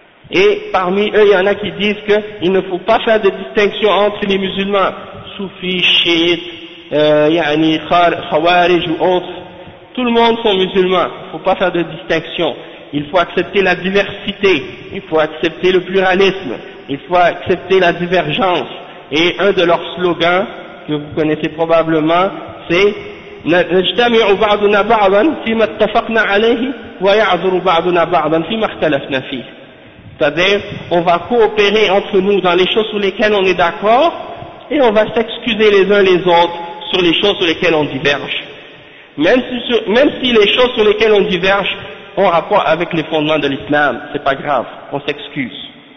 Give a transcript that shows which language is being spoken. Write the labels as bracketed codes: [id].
[fr] Et parmi eux, il y en a qui disent qu'il ne faut pas faire de distinction entre les musulmans, soufis, chiites, khawarij ou autres. Tout le monde sont musulmans, il ne faut pas faire de distinction. Il faut accepter la diversité, il faut accepter le pluralisme, il faut accepter la divergence. Et un de leurs slogans, que vous connaissez probablement, c'est [ar] نَجْتَمِعُ بَعْضُنَا بَعْضًا فِي مَا اتَّفَقْنَا عَلَيْهِ وَيَعْذُرُ بَعْضُنَا بَعْضًا فِي مَا اخْتَلَفْنَا فِيهِ. [fr] C'est-à-dire, on va coopérer entre nous dans les choses sur lesquelles on est d'accord, et on va s'excuser les uns les autres sur les choses sur lesquelles on diverge. Même si les choses sur lesquelles on diverge ont rapport avec les fondements de l'islam, c'est pas grave, on s'excuse.